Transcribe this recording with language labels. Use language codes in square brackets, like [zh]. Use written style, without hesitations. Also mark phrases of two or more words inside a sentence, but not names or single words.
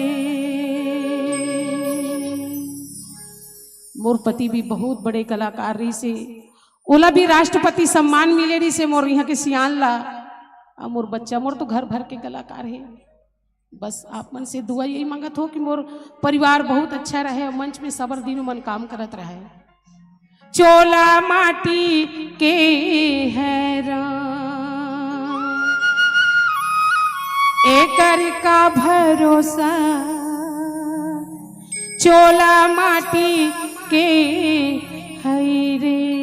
[hne] मोर पति भी बहुत बड़े कलाकार रही से, ओला भी राष्ट्रपति सम्मान मिले रही से मोर यहाँ के सियान ला। और मोर बच्चा मोर तो घर भर के कलाकार है। बस आप मन से दुआ यही मांगत हो कि मोर परिवार बहुत अच्छा रहे और मंच में सबर दिनों मन काम करत रहे। चोला माटी के हैरान एकर का भरोसा, चोला माटी के है रे।